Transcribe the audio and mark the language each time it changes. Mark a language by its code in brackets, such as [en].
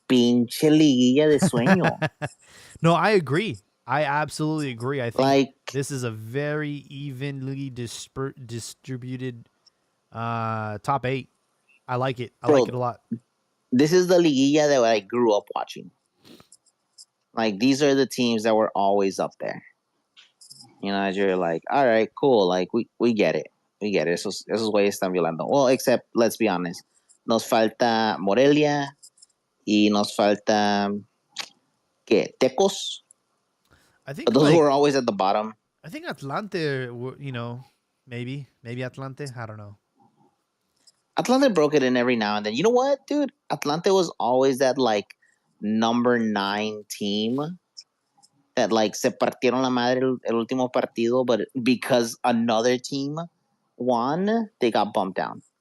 [es] Pinche liguilla de sueño. [en] No, I agree. I absolutely agree. I think like this is a very evenly distributed top 8. I like it. I like it a lot. This is the liguilla that I grew up watching. Like, these are the teams that were always up there. You know, you're like, all right, cool. Like, we get it. We get it. [es] Esos güeyes están violando. [en] Well, except, let's be honest. [es] Nos falta Morelia y nos falta, ¿qué? Tecos? [en] I think but those were always at the bottom. I think Atlante, you know, maybe Atlante. I don't know. Atlante broke it in every now and then. You know what, dude? Atlante was always that, like, number 9 team that like [es] se partieron la madre el último partido, [en] but because another team won, they got bumped down.